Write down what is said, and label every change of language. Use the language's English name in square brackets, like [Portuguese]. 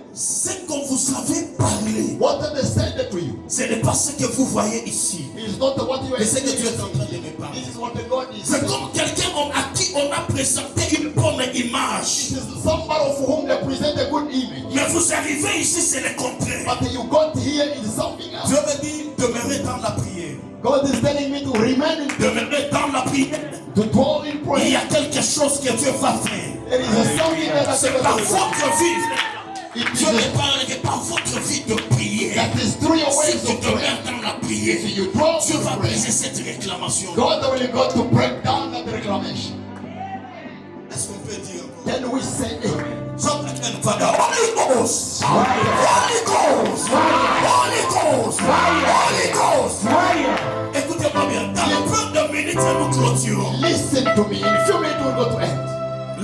[French] C'est qu'on vous avait parlé. [English] what they said to you. [French] Ce n'est pas ce que vous voyez ici. [English] It's not what you are [French] Mais c'est que [English] saying. [French] Dieu est en train de me parler. [English] This is what the God is [French] C'est [English] saying. [French] comme quelqu'un à qui on a présenté une bonne image. [English] This is somebody for whom they present a good image. [French] Mais vous arrivez ici, c'est le contraire. [English] But you got here in something else. [French] Dieu me dit, demeurez dans la prière. [English] God is telling me to remain in, [French] Demeurez dans la prière. [English] to dwell in [French] Il y [English] prayer. [French] a quelque chose que Dieu va faire. [English] There is something that [French] C'est par [English] I [French] votre vie. [English] It [French] Dieu [English] is [French] ne parle que par votre vie de prière. [English] that is through your [French] Si [English] ways [French] tu [English] of prayer. [French] demeures dans la prière, [English] If you dwell [French] Dieu va [English] in prayer, [French] briser cette réclamation. [English] God will go to break down that reclamation. [French] Est-ce qu'on peut dire encore? [English] Then we say, Something like Father, Holy Ghost, Holy Ghost, Holy Ghost, Holy Ghost. [French] Écoutez-moi bien, dans les premières minutes, nous clôturons. [English] listen to me. In a few minutes we'll go to end.